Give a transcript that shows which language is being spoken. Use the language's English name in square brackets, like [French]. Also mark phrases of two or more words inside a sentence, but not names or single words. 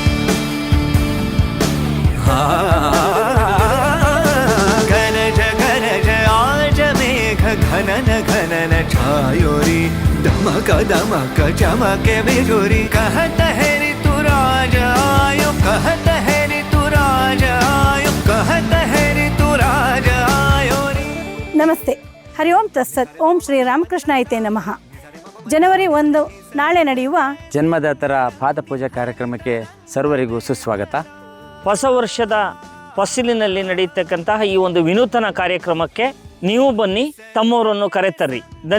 [Hindi] गरज गरज आज मेघ घनन घनन छायोरी दमक दमक चमके बिजुरी कहत है ऋतुराज आयो कहत है ऋतुराज आयो कहत है ऋतुराज आयोरी। [Sanskrit] ನಮಸ್ತೆ. ಹರಿ ಓಂ ತತ್ಸತ್. ಓಂ ಶ್ರೀ ರಾಮಕೃಷ್ಣಾಯಿತೆ ನಮಃ. [Kannada] ಜನವರಿ 1 ನಾಳೆ ನಡೆಯುವ ಜನ್ಮದಾತರ ಪಾದಪೂಜಾ ಕಾರ್ಯಕ್ರಮಕ್ಕೆ ಸರ್ವರಿಗೂ ಸುಸ್ವಾಗತ. ಹೊಸ ವರ್ಷದ ಫಸಲಿನಲ್ಲಿ ನಡೆಯತಕ್ಕಂತಹ ಈ ಒಂದು ವಿನೂತನ ಕಾರ್ಯಕ್ರಮಕ್ಕೆ ನೀವು ಬನ್ನಿ, ತಮ್ಮವರನ್ನು ಕರೆತರ್ರಿ.